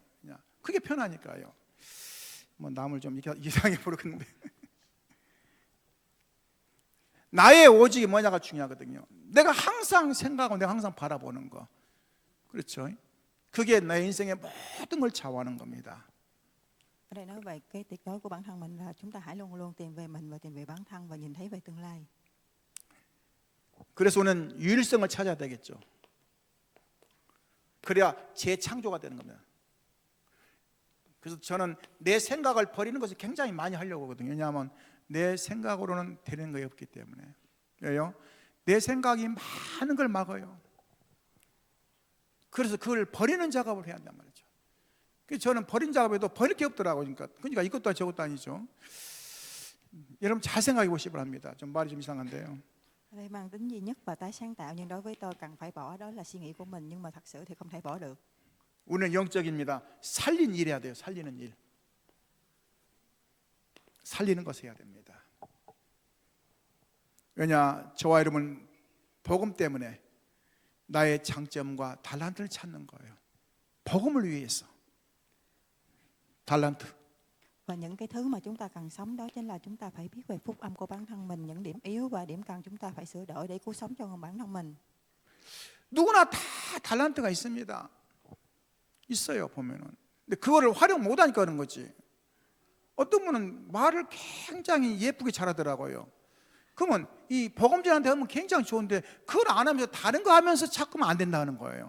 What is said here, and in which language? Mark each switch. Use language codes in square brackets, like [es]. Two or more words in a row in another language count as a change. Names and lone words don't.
[ko] 그냥 그게 편하니까요. 뭐 남을 좀 이상하게 부르겠는데 나의 오직이 뭐냐가 중요하거든요. 내가 항상 생각하고 내가 항상 바라보는 거. 그렇죠? 그게 내 인생의 모든 걸 좌우하는 겁니다. [vi] Ở đây nói về cái tuyệt đối của bản thân mình là chúng ta hãy luôn luôn tìm về mình và tìm về bản thân và nhìn thấy về tương lai. [ko] 그래서 우리는 유일성을 찾아야 되겠죠. 그래야 재창조가 되는 겁니다. 그래서 저는 내 생각을 버리는 것을 굉장히 많이 하려고 하거든요. 왜냐하면 내 생각으로는 되는 것이 없기 때문에. 왜요? 내 생각이 많은 걸 막아요. 그래서 그걸 버리는 작업을 해야 한단 말이죠. 그래서 저는 버린 작업에도 버릴 게 없더라고요. 그러니까 이것도 저것도 아니죠. 여러분 잘 생각해 보시기 바랍니다. 좀 말이 좀 이상한데요. [vi] Ở đây mang tính duy nhất và tái sáng tạo, nhưng đối với tôi cần phải bỏ đó là suy nghĩ của mình, nhưng mà thật sự thì không thể bỏ được. [ko] 우리는 영적입니다. 살린 일 해야 돼요. 살리는 일. 살리는 것을 해야 됩니다. 왜냐? 저와 여러분 복음 때문에 나의 장점과 달란트를 찾는 거예요. 복음을 위해서. 달란트. [vi] Và những cái thứ mà chúng ta cần sống đó chính là chúng ta phải biết về phúc âm của bản thân mình, những điểm yếu và điểm cần chúng ta phải sửa đổi để cứu sống cho bản thân mình. [ko] 누구나 다 달란트가 있습니다. 있어요, 보면은. 근데 그거를 활용 못 하니까 그런 거지. 어떤 분은 말을 굉장히 예쁘게 잘하더라고요. 그러면 이 복음전한테 하면 굉장히 좋은데 그걸 안 하면서 다른 거 하면서 자꾸만 안 된다는 거예요.